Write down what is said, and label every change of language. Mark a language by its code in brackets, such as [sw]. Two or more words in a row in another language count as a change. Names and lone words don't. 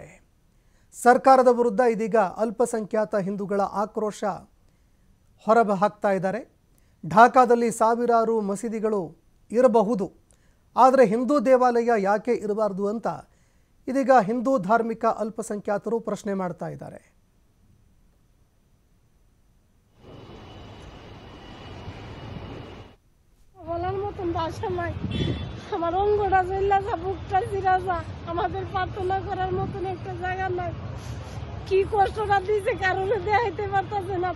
[kn] ಸರ್ಕಾರದ ವಿರುದ್ಧ ಇದೀಗ ಅಲ್ಪಸಂಖ್ಯಾತ ಹಿಂದೂಗಳ ಆಕ್ರೋಶ ಹೊರಹಾಕ್ತಾ ಇದ್ದಾರೆ. ಢಾಕಾದಲ್ಲಿ ಸಾವಿರಾರು ಮಸೀದಿಗಳು ಇರಬಹುದು, ಆದರೆ ಹಿಂದೂ ದೇವಾಲಯ ಯಾಕೆ ಇರಬಾರ್ದು ಅಂತ ಇದೀಗ ಹಿಂದೂ ಧಾರ್ಮಿಕ ಅಲ್ಪಸಂಖ್ಯಾತರು ಪ್ರಶ್ನೆ ಮಾಡ್ತಾ ಇದ್ದಾರೆ. [bn] আমার অঙ্গটা জেলা যা বুকটা চিরা যা আমাদের প্রার্থনা করার মতন একটা জায়গা নাই। কি কষ্টটা দিয়েছে কারণে দেখাইতে পারতেছে না।